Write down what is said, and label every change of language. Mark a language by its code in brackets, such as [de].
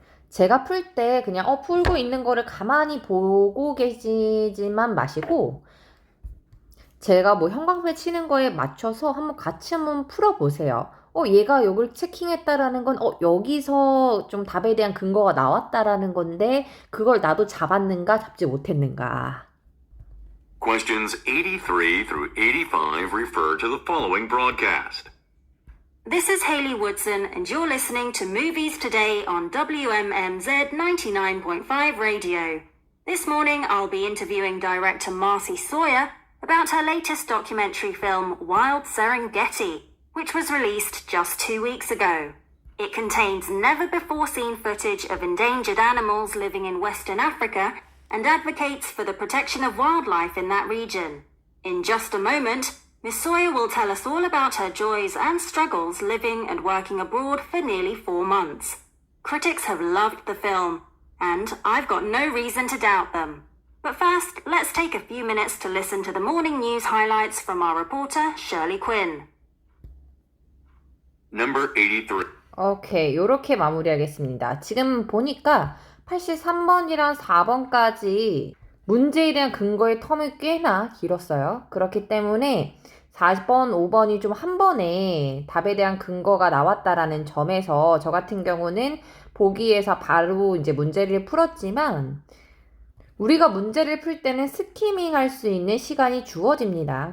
[ko] 제가 풀 때 그냥 풀고 있는 거를 가만히 보고 계시지만 마시고 제가 형광펜 치는 거에 맞춰서 같이 한번 풀어보세요. 얘가 요걸 체킹했다라는 건, 여기서 좀 답에 대한 근거가 나왔다라는 건데, 그걸 나도 잡았는가, 잡지 못했는가. [en] Questions 83 through 85 refer to the following broadcast. This is Hayley Woodson, and you're listening to Movies Today on WMMZ 99.5 Radio. This morning, I'll be interviewing director Marcy Sawyer about her latest documentary film, Wild Serengeti, which was released just 2 weeks ago. It contains never-before-seen footage of endangered animals living in Western Africa and advocates for the protection of wildlife in that region. In just a moment, Miss Sawyer will tell us all about her joys and struggles living and working abroad for nearly 4 months. Critics have loved the film, and I've got no reason to doubt them. But first, let's take a few minutes to listen to the morning news highlights from our reporter, Shirley Quinn. Number 83. [ko] 오케이, 요렇게 마무리하겠습니다. 지금 보니까 83번이랑 4번까지 문제에 대한 근거의 텀이 꽤나 길었어요. 그렇기 때문에 4번, 5번이 좀 한 번에 답에 대한 근거가 나왔다라는 점에서 저 같은 경우는 보기에서 바로 이제 문제를 풀었지만 우리가 문제를 풀 때는 스키밍 할 수 있는 시간이 주어집니다.